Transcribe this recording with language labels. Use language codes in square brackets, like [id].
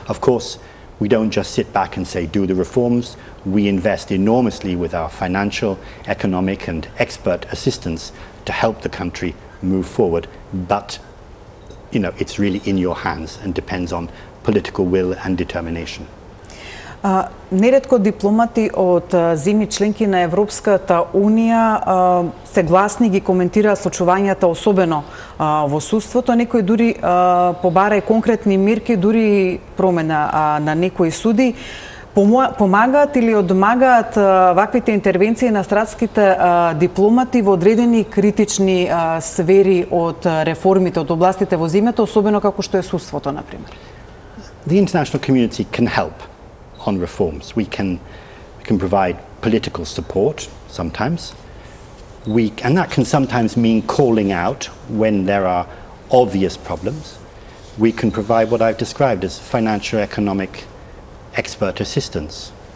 [en] Of course, we don't just sit back and say, do the reforms. We invest enormously with our financial, economic and expert assistance to help the country move forward, but it's really in your hands and depends on political will and determination. [mk] Неретко дипломати од земји членки на Европската Унија се гласни ги коментираат случувањата, особено во судството. Некои дури побара и конкретни мерки, дури промена на некои суди. Помагаат или одмагаат ваквите интервенции на стратските дипломати во одредени критични сфери од реформите, од областите во земјата, особено како што е судството, например? [en] The international community can help on reforms. We can provide political support sometimes. And that can sometimes mean calling out when there are obvious problems. We can provide what I've described as financial economic expert assistance.